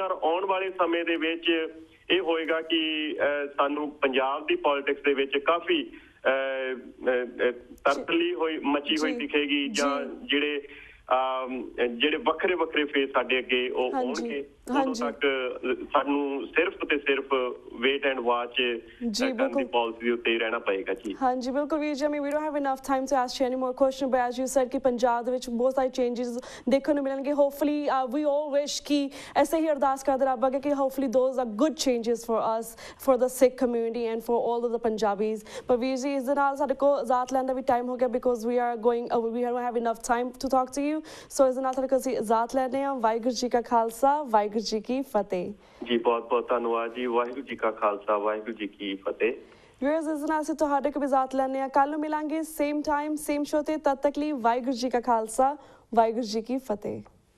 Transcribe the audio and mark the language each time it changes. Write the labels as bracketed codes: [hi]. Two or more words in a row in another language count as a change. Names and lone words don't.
[pa] ਔਰ ਆਉਣ ਵਾਲੇ ਸਮੇਂ ਦੇ ਵਿੱਚ ਇਹ ਹੋਏਗਾ ਕਿ ਸਾਨੂੰ ਪੰਜਾਬ ਦੀ ਪੋਲਿਟਿਕਸ ਦੇ ਵਿੱਚ ਕਾਫੀ ਤਰਤਲੀ ਹੋਈ ਮਚੀ ਹੋਈ ਦਿਖੇਗੀ, ਜਾਂ ਜਿਹੜੇ ਵੱਖਰੇ ਫੇਸ ਸਾਡੇ ਅੱਗੇ ਉਹ ਹੋਣਗੇ। ਉਦੋਂ ਤੱਕ ਸਾਨੂੰ ਸਿਰਫ ਤੇ ਸਿਰਫ [en] wait and watch [pa] ਕਰਨ ਦੀ ਪਾਲਿਸੀ ਦੇ ਉੱਤੇ ਹੀ ਰਹਿਣਾ ਪਏਗਾ ਜੀ। ਹਾਂਜੀ, ਬਿਲਕੁਲ ਵੀਰ ਜੀ। [en] I mean, we don't have enough time to ask you any more questions, but as you said [pa] ਕਿ ਪੰਜਾਬ ਦੇ ਵਿੱਚ ਬਹੁਤ ਸਾਰੇ ਚੇਂਜਸ ਦੇਖਣ ਨੂੰ ਮਿਲਣਗੇ। [en] ਹੋਪਫੁਲੀ we all wish [pa] ਕਿ ਐਸੇ ਹੀ ਅਰਦਾਸ ਕਰਦੇ ਰੱਬ ਅੱਗੇ ਕਿ [en] ਹੋਪਫੁਲੀ those are good changes for us, for the Sikh community and for all of the Punjabis। [pa] but ਵੀਰ ਜੀ, ਇਸ ਦੇ ਨਾਲ ਸਾਡੇ ਕੋਲ ਇਜਾਜ਼ਤ ਲੈਣ ਦਾ ਵੀ ਟਾਈਮ ਹੋ ਗਿਆ, [en] because we don't have enough time to talk to you। [pa] so ਇਸ ਦੇ ਨਾਲ ਸਾਡੇ ਕੋਲ ਅਸੀਂ ਇਜਾਜ਼ਤ ਲੈਂਦੇ ਹਾਂ। ਵਾਹਿਗੁਰੂ ਜੀ ਕਾ ਖਾਲਸਾ, ਵਾਹਿਗੁਰੂ ਜੀ ਕੀ ਫਤਿਹ ਜੀ। ਬਹੁਤ ਧੰਨਵਾਦ ਜੀ। ਵਾਹਿਗੁਰੂ ਜੀ ਕਾ ਖਾਲਸਾ, ਵਾਹਿਗੁਰੂ ਜੀ ਕੀ ਫਤਿਹ। ਵਿਊਅਰਸ, ਇਸ ਨਾਲ ਅਸੀਂ ਤੁਹਾਡੇ ਕੋਲ ਇਜਾਜ਼ਤ ਲੈਂਦੇ ਹਾਂ। ਕੱਲ੍ਹ ਨੂੰ ਮਿਲਾਂਗੇ [en] same time same show [pa] ਤੇ। ਤਦ ਤੱਕ ਲਈ ਵਾਹਿਗੁਰੂ ਜੀ ਕਾ ਖਾਲਸਾ, ਵਾਹਿਗੁਰੂ ਜੀ ਕੀ ਫਤਿਹ।